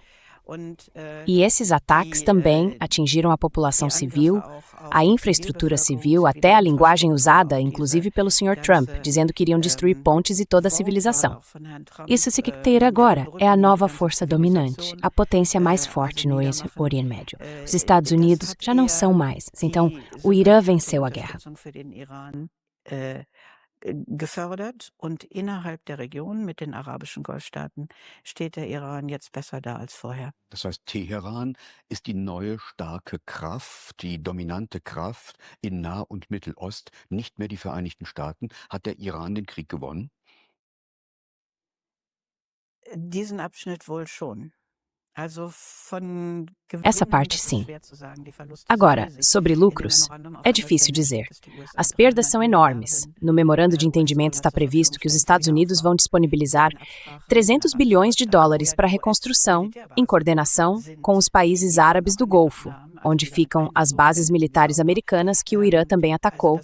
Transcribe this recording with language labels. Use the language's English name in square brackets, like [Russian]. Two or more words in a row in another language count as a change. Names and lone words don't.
[Portuguese] E esses ataques também atingiram a população civil, a infraestrutura civil, até a linguagem usada, inclusive pelo Sr. Trump, dizendo que iriam destruir pontes e toda a civilização. Isso significa agora é a nova força dominante, a potência mais forte no Oriente Médio. Os Estados Unidos já não são mais, então o Irã venceu a guerra. [German] Gefördert und innerhalb der Region mit den arabischen Golfstaaten steht der Iran jetzt besser da als vorher. Das heißt, Teheran ist die neue starke Kraft, die dominante Kraft in Nah- und Mittelost, nicht mehr die Vereinigten Staaten. Hat der Iran den Krieg gewonnen? Diesen Abschnitt wohl schon. [Portuguese] Essa parte, sim. Agora, sobre lucros, é difícil dizer. As perdas são enormes. No memorando de entendimento está previsto que os Estados Unidos vão disponibilizar 300 bilhões de dólares para reconstrução, em coordenação com os países árabes do Golfo, onde ficam as bases militares americanas que o Irã também atacou.